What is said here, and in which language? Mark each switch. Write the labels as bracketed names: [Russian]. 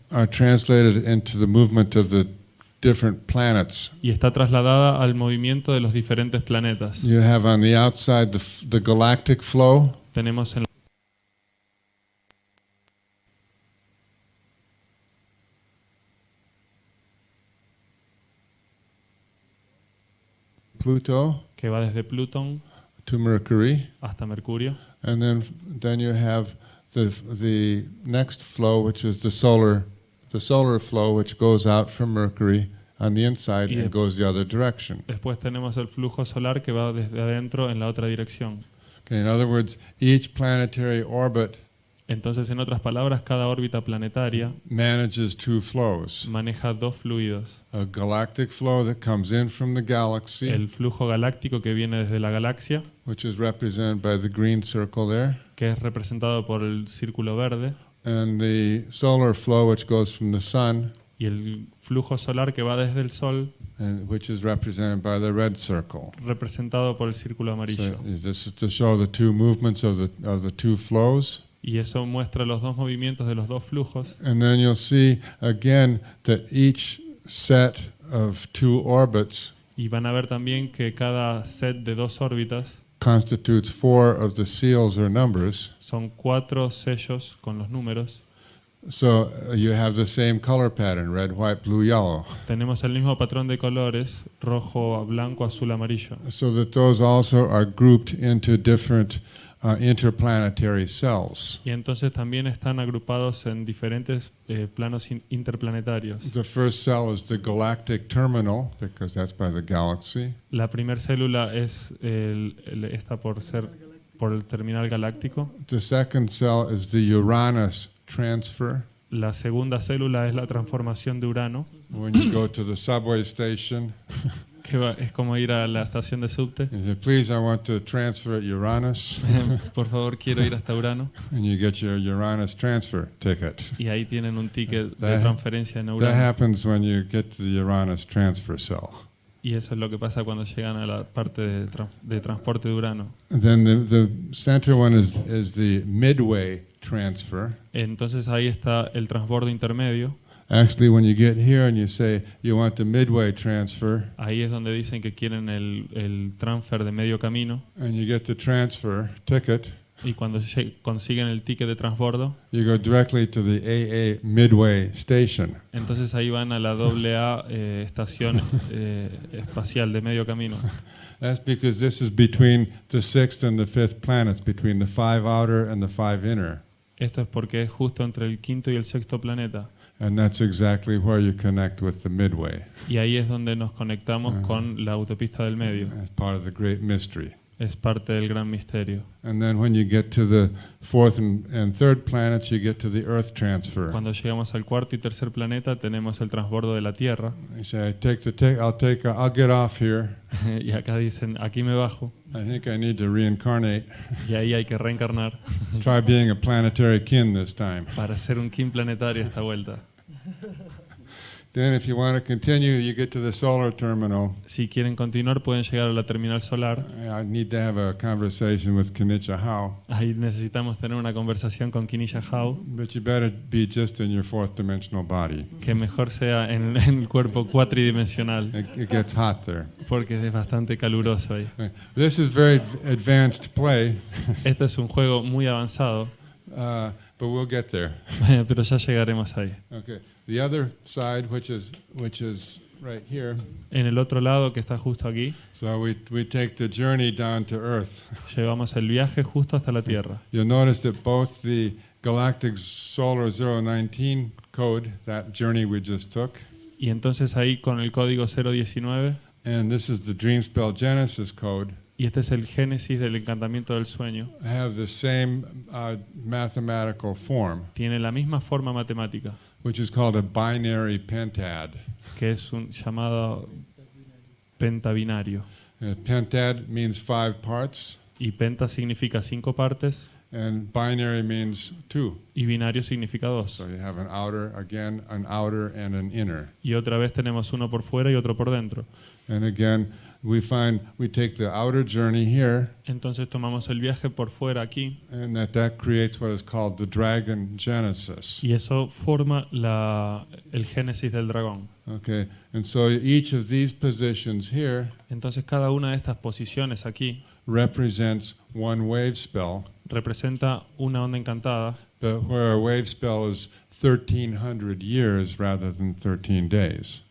[English] are translated into the movement of the different planets. [Spanish] y está trasladada al movimiento de los diferentes planetas. [English] You have on the outside the galactic flow, [Spanish] Tenemos en [English] Pluto [Spanish] que va desde Plutón [English] to Mercury, [Spanish] hasta Mercurio, [English] and then you have the next flow, which is the solar flow, which goes out from Mercury on the inside and goes the other direction. [Spanish] después tenemos el flujo solar que va desde adentro en la otra dirección. [English] Okay, in other words, each planetary orbit [Spanish] Entonces, en otras palabras, cada órbita planetaria [English] manages two flows. [Spanish] maneja dos fluidos. [English] A galactic flow that comes in from the galaxy, [Spanish] El flujo galáctico que viene desde la galaxia, [English] which is represented by the green circle there, [Spanish] que es representado por el círculo verde, [English] and the solar flow which goes from the sun, [Spanish] y el flujo solar que va desde el Sol, [English] and which is represented by the red circle. [Spanish] representado por el círculo amarillo. [English] So this is to show the two movements of the two flows. [Spanish] Y eso muestra los dos movimientos de los dos flujos. [English] And then you'll see again that each set of two orbits [Spanish] Y van a ver también que cada set de dos órbitas [English] constitutes 4 of the seals or numbers. [Spanish] son 4 sellos con los números. [English] So you have the same color pattern, red, white, blue, yellow. [Spanish] Tenemos el mismo patrón de colores, rojo, blanco, azul, amarillo. [English] So that those also are grouped into different interplanetary cells. [Spanish] Y entonces también están agrupados en diferentes planos interplanetarios. [English] The first cell is the galactic terminal, because that's by the galaxy. [Spanish] La primera célula es está por el terminal galáctico. [English] The second cell is the Uranus transfer. [Spanish] La segunda célula es la transformación de Urano, [English] When you go to the subway station, [Spanish] que es como ir a la estación de subte. [English] you say, please, I want to transfer at Uranus. [Spanish] Por favor, quiero ir hasta Urano. [English] And you get your Uranus transfer ticket. [Spanish] Y ahí tienen un ticket de [English] That- [Spanish] transferencia en [English] That [Spanish] Urano. [English] happens when you get to the Uranus transfer cell. [Spanish] Y eso es lo que pasa cuando llegan a la parte de transporte de Urano. [English] And then the center one is the midway transfer. [Spanish] Entonces ahí está el transbordo intermedio. [English] Actually, when you get here and you say you want the midway transfer, [Spanish] Ahí es donde dicen que quieren el transfer de medio camino. [English] and you get the transfer ticket, [Spanish] Y cuando consiguen el ticket de transbordo, [English] you go directly to the AA midway station. [Spanish] entonces ahí van a la AA estación espacial de medio camino. [English] That's because this is between the sixth and the fifth planets, between the 5 outer and the 5 inner. [Spanish] Esto es porque es justo entre el quinto y el sexto planeta. [English] And that's exactly where you connect with the midway. [Spanish] Y ahí es donde nos conectamos con la autopista del medio. [English] As part of the great mystery. [Spanish] Es parte del gran misterio. [English] And then when you get to the fourth and third planets, you get to the earth transfer. [Spanish] Cuando llegamos al cuarto y tercer planeta tenemos el transbordo de la Tierra. [English] You say, I'll get off here. [Spanish] Y acá dicen, aquí me bajo. [English] I think I need to reincarnate. [Spanish] Y ahí hay que reencarnar [English] Try being a planetary kin this time. [Spanish] para ser un kin planetario esta vuelta. [English] Then if you want to continue, you get to the solar terminal. [Spanish] Si quieren continuar pueden llegar a la terminal solar. [English] I need to have a conversation with Kenichi Hao. [Spanish] Ahí necesitamos tener una conversación con Kinisha Hao, [English] But you better be just in your fourth dimensional body. [Spanish] que mejor sea en el cuerpo cuatridimensional, [English] It gets hot there. [Spanish] porque es bastante caluroso ahí. [English] This is very advanced play, [Spanish] Este es un juego muy avanzado, [English] but we'll get there. [Spanish] pero ya llegaremos ahí. [English] Okay. The other side, which is right here. [Spanish] En el otro lado, que está justo aquí, [English] So we take the journey down to Earth. [Spanish] llevamos el viaje justo hasta la Tierra. [English] You'll notice that both the Galactic Solar 019 code, that journey we just took, [Spanish] Y entonces ahí con el código 019, [English] and this is the Dream Spell Genesis code, [Spanish] y este es el génesis del encantamiento del sueño, [English] have the same mathematical form, [Spanish] tiene la misma forma matemática, [English] which is called a binary pentad. [Spanish] que es un llamado pentabinario. [English] Pentad means 5 parts, [Spanish] Y penta significa 5 partes, [English] and binary means 2. [Spanish] y binario significa 2. [English] So you have an outer, and an inner. [Spanish] Y otra vez tenemos uno por fuera y otro por dentro. [English] And again, we take the outer journey here, [Spanish] Entonces tomamos el viaje por fuera aquí, [English] and that creates what is called the dragon genesis. [Spanish] y eso forma el génesis del dragón. [English] Okay, and so each of these positions here [Spanish] Entonces cada una de estas posiciones aquí [English] represents one wave spell, [Spanish] representa una onda encantada, [English] but where a wave spell is 1,300 years rather than 13 days.